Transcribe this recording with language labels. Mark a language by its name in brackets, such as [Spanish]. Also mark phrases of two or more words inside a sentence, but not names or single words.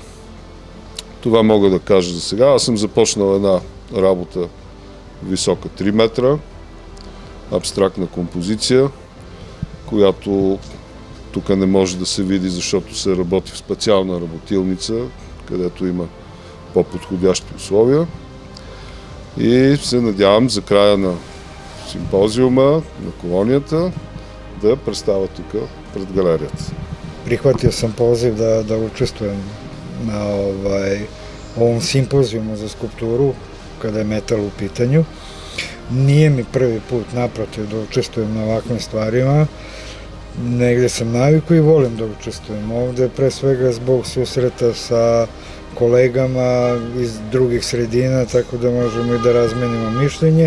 [Bulgarian] Това мога да кажа за сега. Аз съм започнал една работа висока 3 метра, абстрактна композиция, която тук не може да се види, защото се работи в специална работилница, където има по-подходящи условия. И се надявам за края на симпозиума, на колонията, да представя тук пред галерията. [Serbian] Prihvatio sam poziv da učestvujem na ovom simpozijumu za skulpturu kada je metal u pitanju. Nije mi prvi put, naprotiv, da učestvujem na ovakvim stvarima. Negde sam naviku i volim da učestvujem ovde, pre svega zbog susreta sa kolegama iz drugih sredina, tako da možemo i da razmenimo mišljenje.